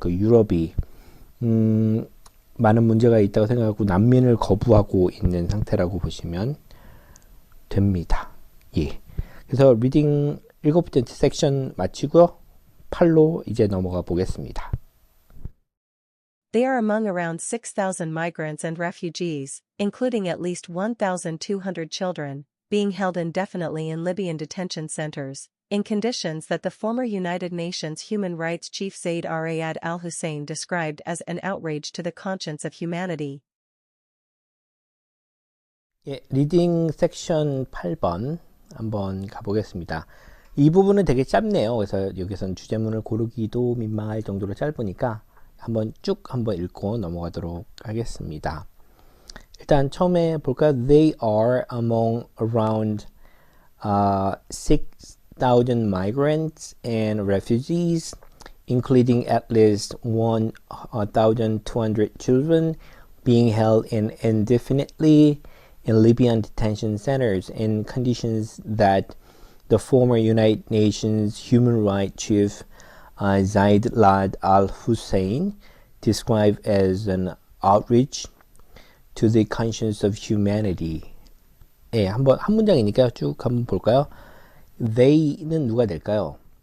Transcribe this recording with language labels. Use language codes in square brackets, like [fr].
[ko] 그 유럽이 많은 문제가 있다고 생각하고 난민을 거부하고 있는 상태라고 보시면 됩니다. 예. 그래서 리딩 7번째 섹션 마치고요. 8로 이제 넘어가 보겠습니다. [en] They are among around 6,000 migrants and refugees, including at least 1,200 children, being held indefinitely in Libyan detention centers, in conditions that the former United Nations Human Rights Chief Zaid Ra'ad al-Hussein described as an outrage to the conscience of humanity. [ko] 예, 리딩 섹션 8번 한번 가보겠습니다. 이 부분은 되게 짧네요. 그래서 여기서는 주제문을 고르기도 민망할 정도로 짧으니까 한번 읽고 넘어가도록 하겠습니다. 일단 처음에 볼까요? [en] They are among around 6,000 migrants and refugees, including at least 1,200 children being held indefinitely in Libyan detention centers in conditions that the former United Nations Human Rights Chief Zaid Ra'ad al-Hussein described as an outrage to the conscience of humanity. [ko] 예, 한 문장이니까 쭉 한번 볼까요? They는 누가 될까요?